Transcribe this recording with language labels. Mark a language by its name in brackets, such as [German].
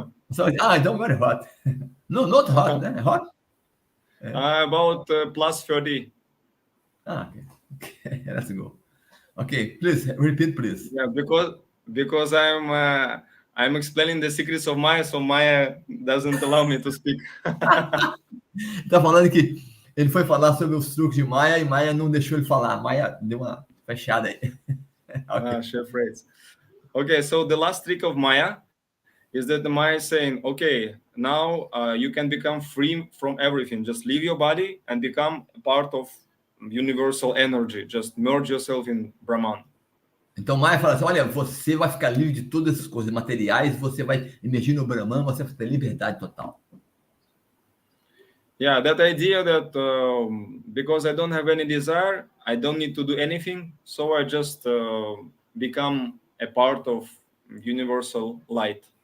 [English] Então very hot. No, not hot. Hot? About plus 30. Okay. Let's go. Okay, please repeat, please. Yeah, because I'm explaining the secrets of Maya, so Maya doesn't allow me to speak. [Portuguese] Tá falando que ele foi falar sobre os truques de Maya e Maya não deixou ele falar. Maya deu uma fechada aí. [English] Okay. Sure phrase. Okay, so the last trick of Maya is that the Maya is saying, okay, now you can become free from everything. Just leave your body and become a part of universal energy. Just merge yourself in Brahman. [Portuguese] Então Maya fala assim, olha, você vai ficar livre de todas essas coisas materiais, você vai emergir no Brahman, você vai ter liberdade total. [English] Yeah, that idea that because I don't have any desire, I don't need to do anything, so I just become a part of universal light.